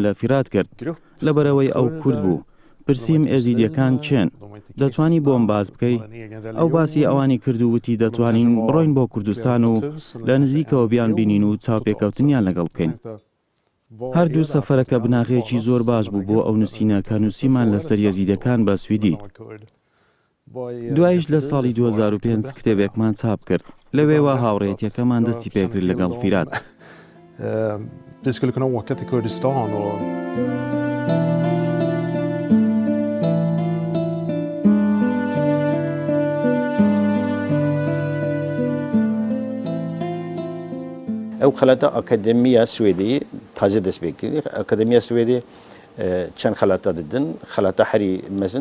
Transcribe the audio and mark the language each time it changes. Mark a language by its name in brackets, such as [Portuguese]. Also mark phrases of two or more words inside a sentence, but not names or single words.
[Central Kurdish] لە فیرات کرد لەبەرەوەی ئەو کورد بوو پرسییم ئێزیدیەکان چێن دەتوانی بۆم باز بکەی ئەو باسی ئەوانی کرد و وتی دەتوانین بڕۆین بۆ کوردستان و لە نزیکەوە بیان بینین و چاوپێکەوتنیان لەگەڵ بکەین هەردوو سەفەرەکە بناغەیەکی زۆر باش بوو بۆ ئەو نووسینە کە نووسیمان لەسەر یەزیدەکان بە سویدی دوایش لە ساڵی 2005 کتێبێکمان چاپ کرد لەوێوە هاوڕێتیەکەمان دەستی پێکرد لەگەڵ فیرات [Swedish] Vi skulle kunna åka till Kurdistan och [Kurdish] ئەو خەلاتە ئەکادمیە سوێدی تازە دەست پێکردی ئەکادمیە سوێدی چەند خەلاتە ددن خەلاتە هەری مەزن